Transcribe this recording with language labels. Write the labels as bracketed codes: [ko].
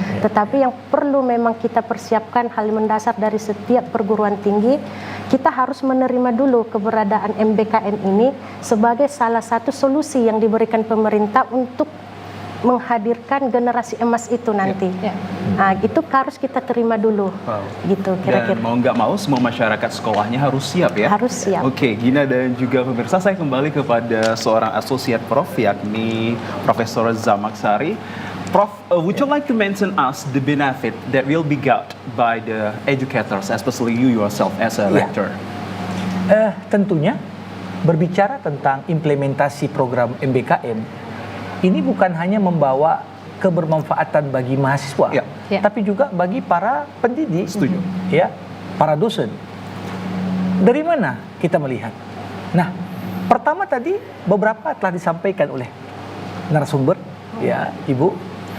[id] Tetapi yang perlu memang kita persiapkan hal mendasar dari setiap perguruan tinggi, kita harus menerima dulu keberadaan MBKM ini sebagai salah satu solusi yang diberikan pemerintah untuk menghadirkan generasi emas itu nanti. Nah, itu harus kita terima dulu. Gitu kira-kira. Dan mau nggak mau semua masyarakat sekolahnya harus siap ya? Harus siap. Oke, Gina dan juga pemirsa, saya kembali kepada seorang asosiat prof yakni Profesor Zamaksari. [en] Prof, would you like to mention us the benefit that will be got by the educators, especially you yourself as a rector? [id] Tentunya berbicara tentang implementasi program MBKM, ini bukan hanya membawa kebermanfaatan bagi mahasiswa, tapi juga bagi para pendidik, ya, para dosen. Dari mana kita melihat? Nah, pertama tadi beberapa telah disampaikan oleh narasumber, ya, Ibu.